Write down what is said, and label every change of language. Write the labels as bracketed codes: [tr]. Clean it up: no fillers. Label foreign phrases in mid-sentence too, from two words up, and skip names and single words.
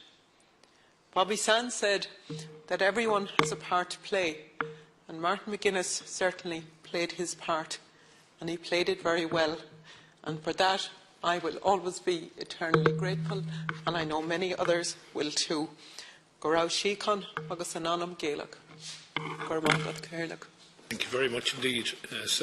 [en] Bobby Sands said that everyone has a part to play, and Martin McGuinness certainly played his part, and he played it very well. And for that I will always be eternally grateful, and I know many others will too. [ga] Go raibh síocháin agus an anam Gaelach. [en] Thank you very much indeed.